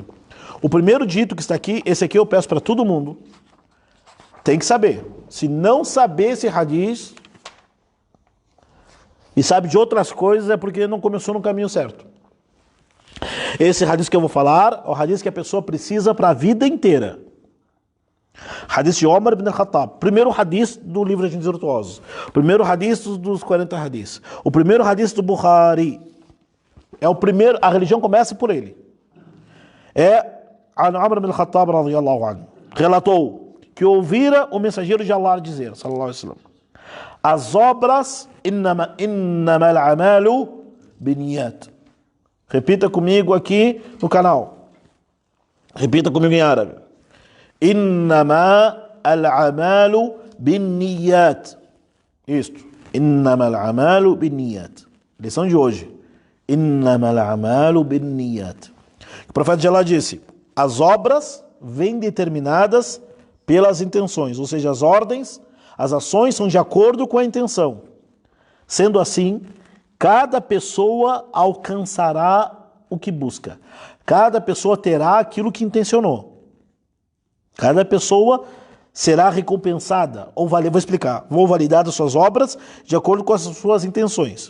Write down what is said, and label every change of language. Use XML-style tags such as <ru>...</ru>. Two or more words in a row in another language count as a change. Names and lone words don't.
<pt>O primeiro dito que está aqui, esse aqui eu peço para todo mundo, tem que saber. Se não saber esse hadith e sabe de outras coisas, é porque não começou no caminho certo. Esse hadith que eu vou falar é o hadith que a pessoa precisa para a vida inteira. Hadith de Omar ibn al-Khattab. Primeiro hadith do livro de Virtuosos. Primeiro hadith dos 40 hadiths. O primeiro hadith do Bukhari. É o primeiro, a religião começa por ele. Omar ibn al-Khattab</pt> <ar>رضي الله عنه</ar> <pt>relatou que ouvira o mensageiro de Allah dizer,</pt> <ar>صلى الله عليه وسلم,</ar> <pt>as obras</pt> <ar>إنما الأعمال بالنيات.</ar> <pt>Repita comigo aqui no canal. Repita comigo em árabe.</pt> <ar>إنما الأعمال بالنيات.</ar> <pt>Isto.</pt> <ar>إنما الأعمال بالنيات.</ar> <pt>Lição de hoje.</pt> <ar>إنما الأعمال بالنيات.</ar> <pt>O profeta de Allah disse: as obras vêm determinadas pelas intenções, ou seja, as ordens, as ações são de acordo com a intenção. Sendo assim, cada pessoa alcançará o que busca. Cada pessoa terá aquilo que intencionou. Cada pessoa será recompensada, vou explicar, vou validar as suas obras de acordo com as suas intenções.</pt>